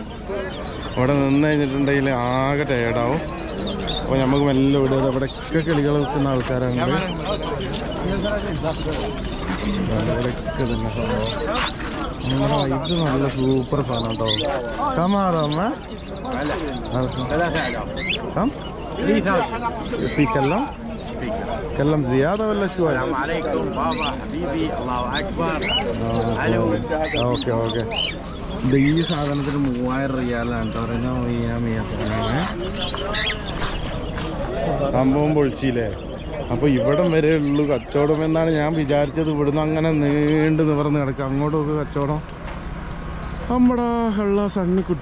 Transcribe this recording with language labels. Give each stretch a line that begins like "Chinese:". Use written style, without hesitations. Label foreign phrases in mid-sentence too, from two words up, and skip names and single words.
Malayalam: അവിടെ നിന്ന് കഴിഞ്ഞിട്ടുണ്ടെങ്കിൽ ആകെ ടയേർഡാവും. അപ്പോൾ നമുക്ക് മെല്ലെ വിടുക. അവിടെയൊക്കെ കിളികൾ വെക്കുന്ന ആൾക്കാരാണ്. ഇവിടെയൊക്കെ തന്നെ സംഭവം. ഇത് നല്ല സൂപ്പർ സാധനം കേട്ടോ.
Arabic: കമാറമ്മ كم؟ 3000. في كلم؟ كلم زيادة ولا شوي؟ السلام عليكم بابا حبيبي الله اكبر.
English: okay okay.
Malayalam: ഇത് ഈ സാധനത്തിന് 3000 റിയാലാണ് കേട്ടോ പറയുന്നത്. സാധനമാണ് സംഭവം പൊളിച്ചില്ലേ. അപ്പോൾ ഇവിടം വരെ ഉള്ളൂ കച്ചവടം എന്നാണ് ഞാൻ വിചാരിച്ചത്. ഇവിടുന്ന് അങ്ങനെ നീണ്ടു നിവർന്ന് കിടക്കുക. അങ്ങോട്ടൊക്കെ കച്ചവടം നമ്മുടെ ഉള്ള സണ്ണിക്കുട്ട.